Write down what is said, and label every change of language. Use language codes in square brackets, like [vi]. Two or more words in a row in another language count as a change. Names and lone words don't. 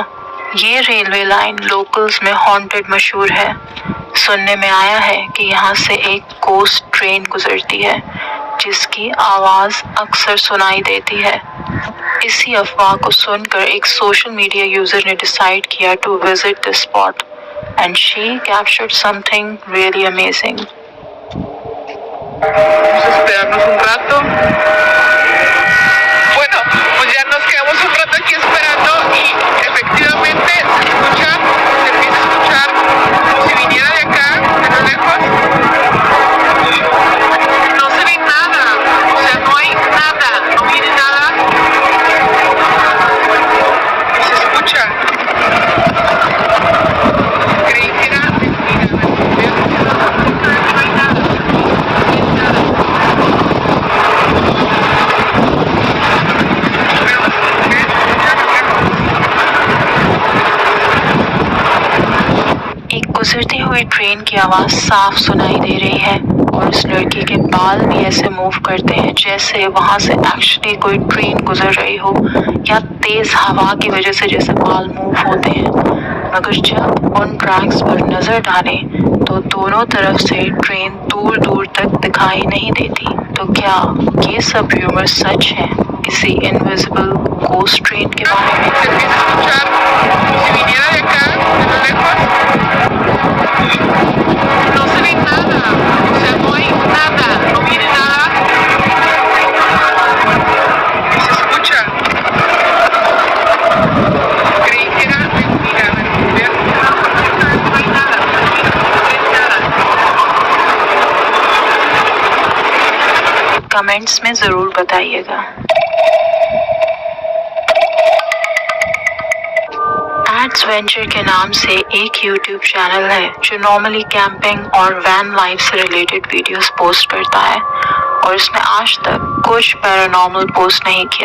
[hi] ये रेलवे लाइन लोकल्स में हॉन्टेड मशहूर है। सुनने में आया है कि यहाँ से एक [en] ghost train [hi] गुजरती है जिसकी आवाज अक्सर सुनाई देती है। इसी अफवाह को सुनकर एक [en] social media user [hi] ने डिसाइड किया [en] to visit this spot and she captured something really amazing. [es] Vamos a esperarnos un rato. Bueno, pues ya nos quedamos un rato aquí esperando y efectivamente se empieza a escuchar como si viniera de acá, de lo lejos. No se ve nada, o sea, no hay nada, no viene nada. Y se escucha. Creí que era mentira, no hay nada. [hi] गुजरती हुई ट्रेन की आवाज साफ सुनाई दे रही है और उस लड़की के बाल भी ऐसे मूव करते हैं जैसे वहां से एक्चुअली कोई ट्रेन गुजर रही हो या तेज हवा की वजह से जैसे बाल मूव होते हैं। मगर जब उन ट्रैक्स पर नजर डाले तो दोनों तरफ से ट्रेन दूर दूर तक दिखाई नहीं देती। तो क्या ये सब र्यूमर सच है किसी [en] invisible ghost train [hi] के बारे में? [es] No se ve nada, o sea, no hay nada, no viene nada. Y se escucha. Creí que era mentira, no hay nada, no hay nada. [hi] कमेंट्स में जरूर बताइएगा। एडवेंचर के नाम से एक YouTube चैनल है जो [en] normally camping [hi] और [en] van life [hi] से रिलेटेड [en] videos post [hi] करता है और इसने आज तक कुछ [en] paranormal post [hi] नहीं किया।